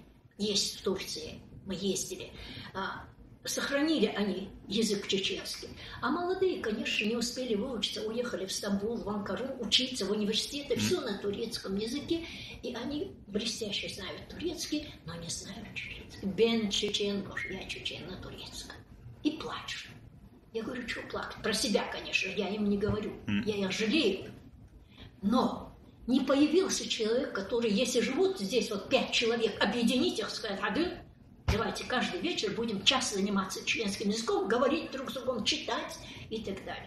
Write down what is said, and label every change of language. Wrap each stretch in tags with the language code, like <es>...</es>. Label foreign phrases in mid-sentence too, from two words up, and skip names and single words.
<ru>Есть в Турции, мы ездили. Сохранили они язык чеченский. А молодые, конечно, не успели выучиться, уехали в Стамбул, в Анкару, учиться в университете, все на турецком языке. И они блестяще знают турецкий, но не знают чеченский.</ru> <tr>Ben Çeçen,</tr> <ru>я чечен на турецком. И плачут. Я говорю, что плакать? Про себя, конечно, я им не говорю. Я их жалею. Но не появился человек, который, если живут здесь вот 5 человек, объединить их, сказать, давайте каждый вечер будем час заниматься чеченским языком, говорить друг с другом, читать и так далее.</ru>